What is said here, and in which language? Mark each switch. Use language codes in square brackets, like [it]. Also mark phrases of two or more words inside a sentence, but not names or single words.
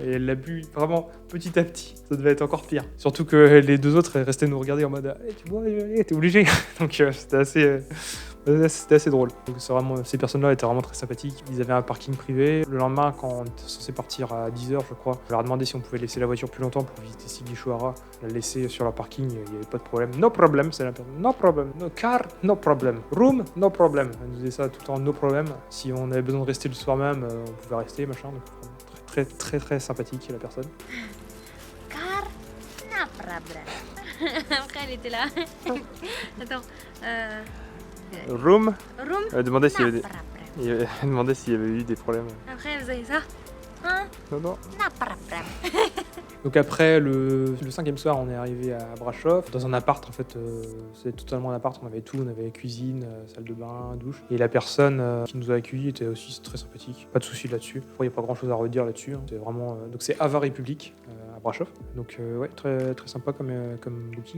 [fr] Et elle l'a bu vraiment petit à petit. Ça devait être encore pire. Surtout que les deux autres restaient nous regarder en mode hey, tu bois, t'es obligé. Donc c'était assez drôle. Donc, ces personnes-là étaient vraiment très sympathiques. Ils avaient un parking privé. Le lendemain, quand on était censé partir à 10h, je crois, je leur ai demandé si on pouvait laisser la voiture plus longtemps pour visiter Sighișoara. La laisser sur leur parking, il n'y avait pas de problème. [en] No problem, [fr] c'est la personne. [en] No problem. No car, no problem. Room, no problem. [fr] Elle nous disait ça tout le temps, [en] no problem. [fr] Si on avait besoin de rester le soir même, on pouvait rester, machin. Donc, très, très, très sympathique, la personne. [en] Car, no problem. [fr] Après, elle était là. Attends. Room. Elle demandait s'il y avait eu des problèmes. Après, vous avez ça. Hein? Non. [en] No problem. [fr] Donc après le 5e soir, on est arrivé à Brasov, dans un appart en fait, c'était totalement un appart, on avait tout, on avait cuisine, salle de bain, douche. Et la personne qui nous a accueillis était aussi très sympathique, pas de soucis là-dessus. Il n'y a pas grand-chose à redire là-dessus, hein. C'est vraiment, donc c'est Ava Republic à Brasov, donc ouais, très, très sympa comme booking.